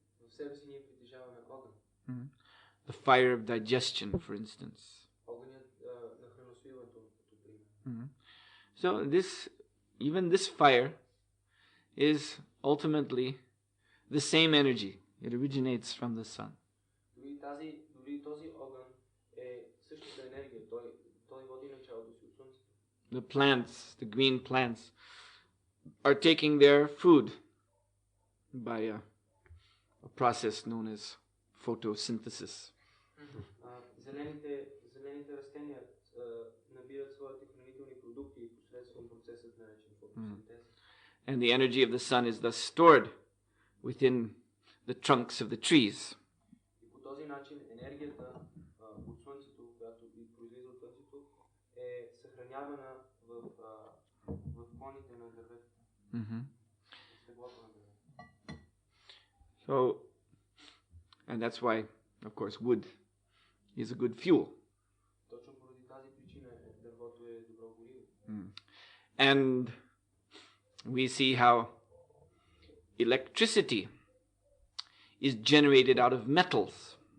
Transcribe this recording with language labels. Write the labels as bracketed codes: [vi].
[bg] В себе си ние притежаваме огън. [en] The fire of digestion, for instance. [bg] Огънят на храносвиването, като пример. [en] So even this fire is ultimately the same energy. It originates from the sun. [bg] Дори този огън е същата енергия. Той води началото си от Слънцето. [en] The plants, the green plants, are taking their food by a process known as photosynthesis. [bg] Зелените растения набират своите хранителни продукти посредством процесът наречен фотосинтез. [en] And the energy of the sun is thus stored within the trunks of the trees. [bg] И по този начин енергията от Слънцето, която произлиза от Слънцето, е съхранявана в клоните на дърветата. [en] So, and that's why, of course, wood is a good fuel. [bg] Точно поради тази причина дървото е добро гориво. [en] And we see how electricity is generated out of metals.